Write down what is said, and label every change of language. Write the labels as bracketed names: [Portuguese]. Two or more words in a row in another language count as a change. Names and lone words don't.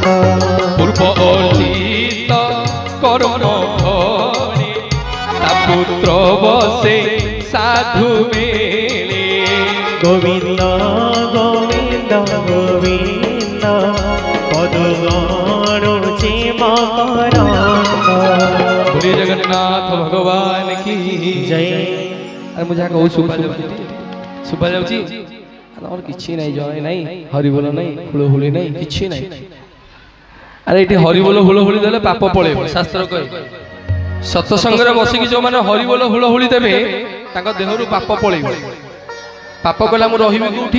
[Odia] ପୂର୍ବ ଅର୍ଜିତ କର୍ମ ଫଳେ ତା ପୁତ୍ର ବସେ ସାଧୁ ବେଳେ। ଗୋବିନ୍ଦ ଗୋବିନ୍ଦ ଗୋବିନ୍ଦ ପଦ ଗଣୁଛି ମକରନ୍ଦ। [Hindi] बोलिए जगन्नाथ भगवान की जय। अरे मुझे कहू सुबह जाऊँ [Odia] ଆମର କିଛି ନାହିଁ, ଜୟ ନାହିଁ, ହରିବୋଲ ନାହିଁ, ହୁଳହୁଳି ନାହିଁ, କିଛି ନାହିଁ। ଆରେ ଏଠି ହରିବୋଲ ହୁଳହୁଳି ଦେଲେ ପାପ ପଳେଇବ। ଶାସ୍ତ୍ର କହେ ସତସଙ୍ଗରେ ବସିକି ଯୋଉମାନେ ହରିବୋଲ ହୁଳହୁଳି ଦେବେ ତାଙ୍କ ଦେହରୁ ପାପ ପଳେଇବ। ପାପ କଲା ମୁଁ ରହିବି କୋଉଠି?